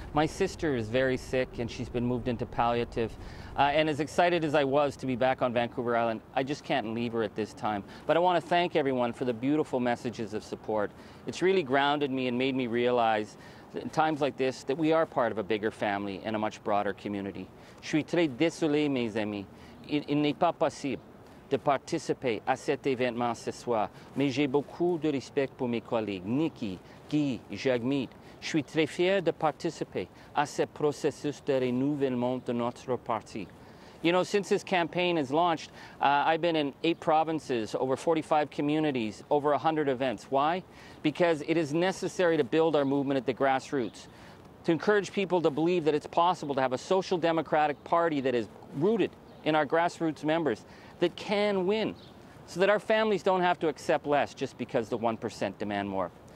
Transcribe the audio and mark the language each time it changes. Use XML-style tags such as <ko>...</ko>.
<en>My sister is very sick and she's been moved into palliative. And as excited as I was to be back on Vancouver Island, I just can't leave her at this time. But I want to thank everyone for the beautiful messages of support. It's really grounded me and made me realize that in times like this that we are part of a bigger family and a much broader community.</en> <fr>Je suis très désolé, mes amis. Il n'est pas possible de participer à cet événement ce soir, mais j'ai beaucoup de respect pour mes collègues, Nikki, Guy, Jagmeet. Je suis très fier de participer à ce processus de renouvellement de notre parti.</fr> <en>You know, since this campaign has launched, I've been in 8 provinces, over 45 communities, over 100 events. Why? Because it is necessary to build our movement at the grassroots, to encourage people to believe that it's possible to have a social democratic party that is rooted in our grassroots members, that can win, so that our families don't have to accept less just because the 1% demand more.</en>